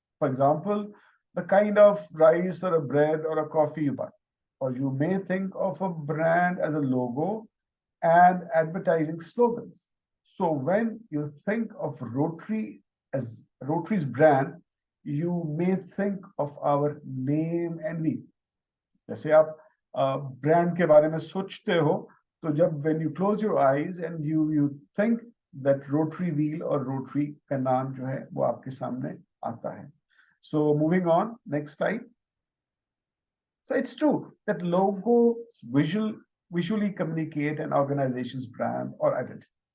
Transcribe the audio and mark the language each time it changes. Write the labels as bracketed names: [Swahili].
[English] For example, the kind of rice or a bread or a coffee you buy. Or you may think of a brand as a logo and advertising slogans. So when you think of Rotary as Rotary's brand, you may think of our name and wheel. [Hindi] जैसे आप brand के बारे में सोचते हो, तो जब [English] when you close your eyes and you think that Rotary wheel [Hindi] or Rotary का नाम जो है वो आपके सामने आता है. [English] So moving on, next slide. So it's true that logos visually communicate an organization's brand or identity.